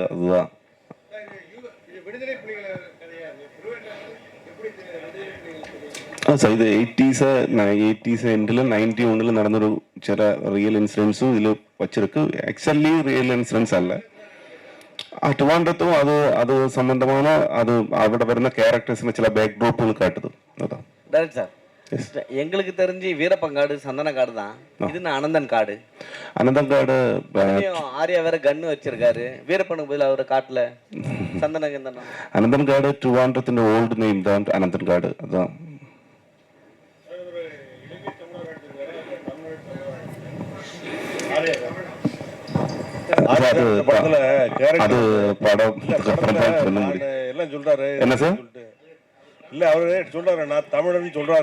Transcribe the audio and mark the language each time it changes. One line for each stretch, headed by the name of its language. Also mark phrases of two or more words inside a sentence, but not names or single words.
Tamil: அதுதான் சார். இது 80s எண்டில் 91 நடந்த ஒரு சில
English: real incidents-um
Tamil: இதில் வச்சிருக்கு.
English: actually real incidents
Tamil: அல்ல. ட்ரிவாண்ட்ரத்தும் அது சம்பந்தமான அது
Malayalam: അവിടെ വരുന്ന ക്യാരക്ടേഴ്സിന് ചില ബാക്ക് ഡ്രോപ്പുകൾ കാട്ടുது.
Tamil: அதான் டைரக்ட் சார், எங்களுக்கு தெரிஞ்சு வீரப்பங்காடு சந்தன காடு தான். இது அனந்தன் காடு. அனந்தன் காடு ஆர்யா வேற கன்னு வச்சிருக்காரு. வீரப்பனுக்கு பதில் அவரு காட்டுல சந்தன கந்தனம்.
Malayalam: അനന്തൻ കാട് ട്രിവാൻഡ്രത്തിന്റെ
English: old name
Malayalam: தான் അനന്തൻ കാട്.
Tamil: அதான் அது படம் எல்லாம் சொல்றாரு. என்ன சார்? இல்ல அவரு சொல்றாரு, நான் தமிழன்னு சொல்றாரு.